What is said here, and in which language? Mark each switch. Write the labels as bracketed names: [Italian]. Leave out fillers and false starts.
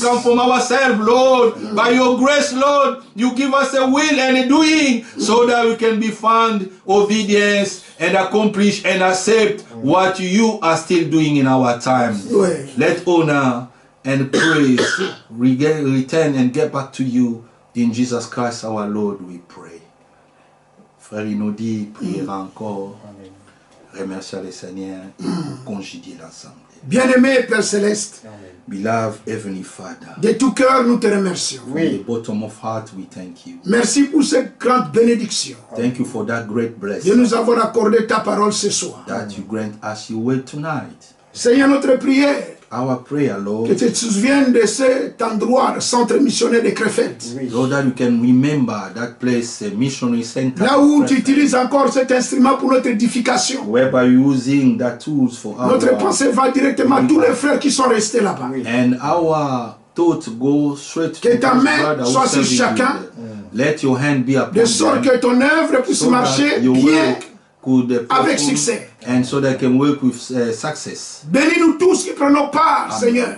[English] come from ourselves, Lord. By your grace, Lord, you give us a will and a doing so that we can be found obedience and accomplish and accept what you are still doing in our time. [French] Oui. [English] Let honor and praise return and get back to you. In Jesus Christ our Lord we pray. [French] Frère Inodi priera encore. Remercier le Seigneur et congédier l'ensemble. Bien-aimé Père Céleste, [English] Beloved Heavenly Father, [French] de tout cœur nous te remercions. [English] from the bottom of heart we thank you. [French] Merci pour cette grande bénédiction [English] Thank you for that great [French] de [English] blessing [French] nous avoir accordé ta parole ce soir. [English] that you grant us your word tonight. [French] Seigneur, notre prière, [English] Our prayer, Lord, [French] que tu te souviennes de cet endroit, le centre missionnaire de Krefeld. [English] Lord, that you can remember that place, a missionary center, [French] Là où tu utilises encore cet instrument pour notre édification. [English] whereby using that tools for [French] Notre [English] our, [French] pensée va directement à tous les frères qui sont restés là-bas. [English] and our thoughts go straight [French] Que [English] to [French] ta [English] those [French] main [English] brothers who [French] soit sur [English] serve you [French] chacun, [English] there. Let your hand be upon [French] de sorte [English] them, [French] que ton œuvre puisse [English] so [French] marcher [English] that your [French] bien. [English] work could [French] avec [English] perform, [French] succès. [English] and so they can work with success. [French] Bénis-nous tous qui prenons part, Seigneur,